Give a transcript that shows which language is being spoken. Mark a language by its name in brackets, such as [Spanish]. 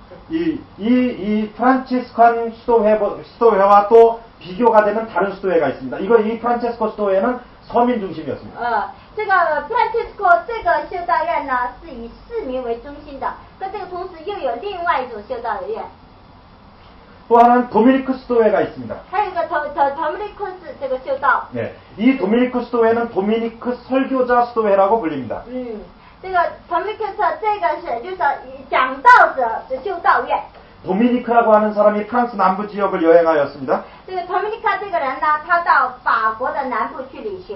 [Korean] 이 프란치스칸 수도회와 또 비교가 되는 다른 수도회가 있습니다. 이 프란체스코 수도회는 서민 중심이었습니다. [Chinese] 这个 Francisco 这个修道院呢是以市民为中心的，跟这个同时又有另外一种修道院， [Korean] 또 하나는 도미니크 수도회가 있습니다. [Chinese] 还有一个Dominicus这个修道。 [Korean] 네, 이 도미니크 수도회는 도미니크 설교자 수도회라고 불립니다. [Chinese] 这个 Dominicus 这个是就是讲道者的修道院。 [Korean] 도미니크라고 하는 사람이 프랑스 남부 지역을 여행하였습니다. [Chinese] 这个 Dominica 这个人呢，他到法国的南部去旅行。